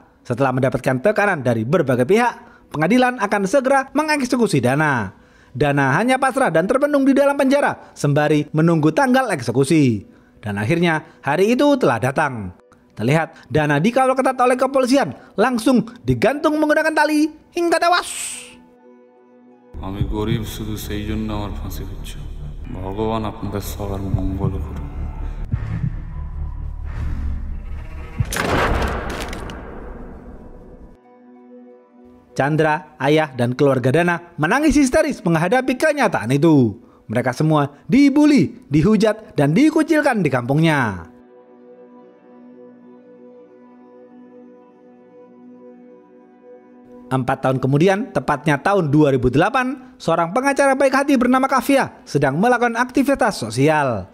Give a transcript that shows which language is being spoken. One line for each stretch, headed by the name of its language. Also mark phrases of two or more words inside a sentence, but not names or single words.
Indonesian: Setelah mendapatkan tekanan dari berbagai pihak, pengadilan akan segera mengeksekusi Dana. Dana hanya pasrah dan terpendung di dalam penjara sembari menunggu tanggal eksekusi. Dan akhirnya hari itu telah datang. Terlihat Dana dikawal ketat oleh kepolisian, langsung digantung menggunakan tali hingga tewas.
Bangla: আমি গরিব শুধু সেই জন্য আমার ফাঁসি হচ্ছে ভগবান আপনাদের সবার মঙ্গল করুন।
Indonesian: Chandra, ayah, dan keluarga Dana menangis histeris menghadapi kenyataan itu. Mereka semua dibully, dihujat, dan dikucilkan di kampungnya. Empat tahun kemudian, tepatnya tahun 2008, seorang pengacara baik hati bernama Kavya sedang melakukan aktivitas sosial.